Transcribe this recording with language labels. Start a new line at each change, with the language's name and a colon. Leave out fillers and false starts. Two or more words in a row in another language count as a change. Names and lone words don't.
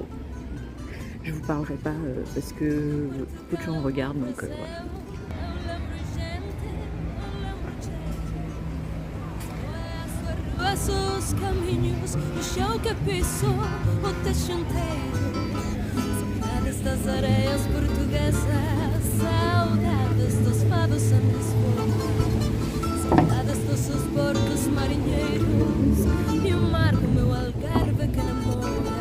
French: Je vous parlerai pas parce que beaucoup de gens regardent, donc voilà.
Portuguese: Os caminhos, o chão que pisou, o techo inteiro. Saudades das areias portuguesas, saudades dos fados em Lisboa, saudades dos seus portos marinheiros e o mar do meu Algarve que namora.